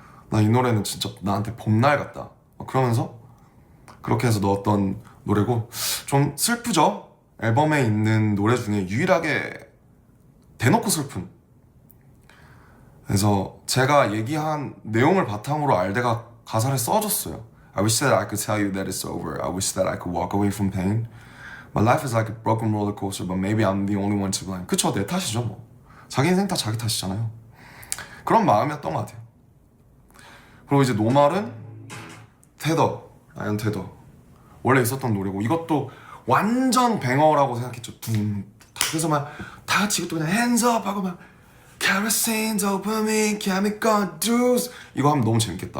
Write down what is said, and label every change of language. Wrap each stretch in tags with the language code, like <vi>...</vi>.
<ko>나 이 노래는 진짜 나한테 봄날 같다. 그러면서 그렇게 해서 넣었던 노래고, 좀 슬프죠? 앨범에 있는 노래 중에 유일하게 대놓고 슬픈. 그래서 제가 얘기한 내용을 바탕으로 알데가 가사를 써줬어요.</ko> <en>I wish that I could tell you that it's over. I wish that I could walk away from pain. My life is like a broken roller coaster, but maybe I'm the only one to blame.</en> <ko>그쵸, 내 탓이죠 뭐. 자기 인생 다 자기 탓이잖아요. 그런 마음이었던 것 같아요. 그리고 이제 노말은 테더, 라이언 테더 원래 있었던 노래고, 이것도 완전 뱅어라고 생각했죠. 둥. 그래서 막 다 같이 이것도 그냥</ko> <en>hands up</en> <ko>하고 막</ko> <en>kerosene, dopamine, chemical juice</en> <ko>이거 하면 너무 재밌겠다.</ko>